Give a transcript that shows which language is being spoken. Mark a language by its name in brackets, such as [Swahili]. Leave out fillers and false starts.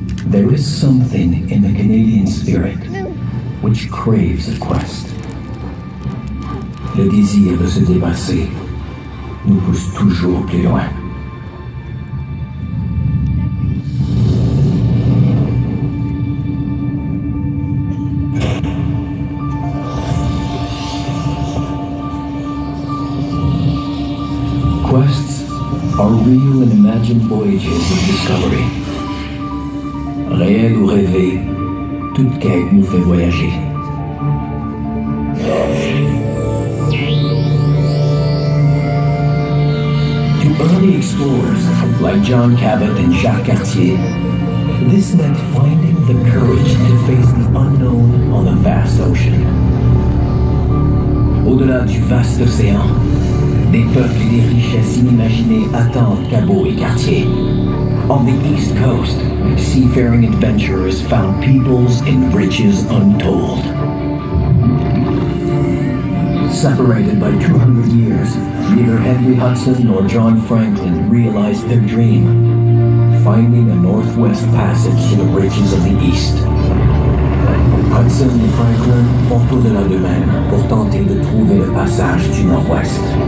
[English] There is something in the Canadian spirit which craves a quest. [French] Le désir de se dépasser nous pousse toujours plus loin. [English] Quests are real and imagined voyages of discovery. [French] Réel ou rêvé, toute quête nous fait voyager. [English] To early explorers like John Cabot and Jacques Cartier, this meant finding the courage to face the unknown on the vast ocean. [French] Au-delà du vaste océan, des peuples et des richesses inimaginées attendent Cabot et Cartier. [English] On the East Coast, seafaring adventurers found peoples and riches untold. Separated by 200 years, neither Henry Hudson nor John Franklin realized their dream, finding a northwest passage to the riches of the East. [French] Hudson et Franklin font au-delà d'eux-mêmes pour tenter de trouver le passage du nord-ouest.